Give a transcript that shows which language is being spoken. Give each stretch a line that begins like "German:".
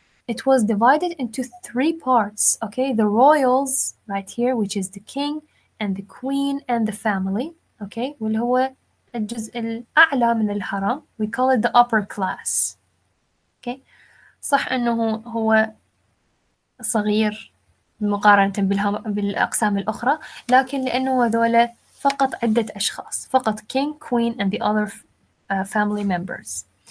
English: It was divided into three parts. Okay, the royals right here, which is the king and the queen and the family.
Arabic: Okay, واللي هو الجزء الأعلى من الهرم.
English: We call it the upper class.
Arabic: Okay, صح أنه هو صغير مقارنة بالأقسام الأخرى، لكن لأنه هذولا
English: فقط عدة أشخاص، فقط king, queen and the other family members.